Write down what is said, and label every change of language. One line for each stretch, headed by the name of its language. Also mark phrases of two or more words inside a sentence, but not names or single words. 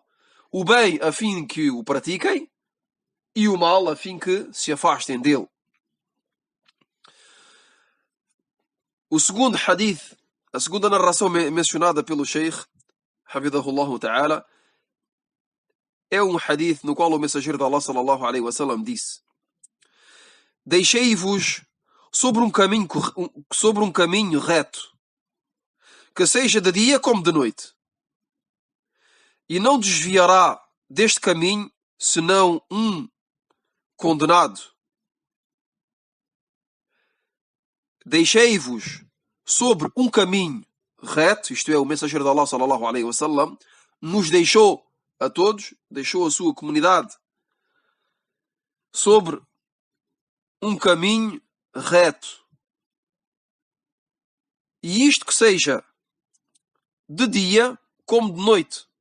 Portuguese: O bem a fim que o pratiquem e o mal a fim que se afastem dele. O segundo hadith, a segunda narração mencionada pelo Sheikh,
Arabic: حفظه الله تعالى,
Portuguese: é um hadith no qual o mensageiro de Allah
Arabic: صلى الله عليه وسلم
Portuguese: disse: deixei-vos sobre um caminho reto, que seja de dia como de noite, e não desviará deste caminho senão um condenado. Deixei-vos sobre um caminho reto, isto é, o mensageiro de Allah
Arabic: صلى الله عليه وسلم
Portuguese: nos deixou a todos, deixou a sua comunidade sobre um caminho reto. E isto que seja de dia como de noite.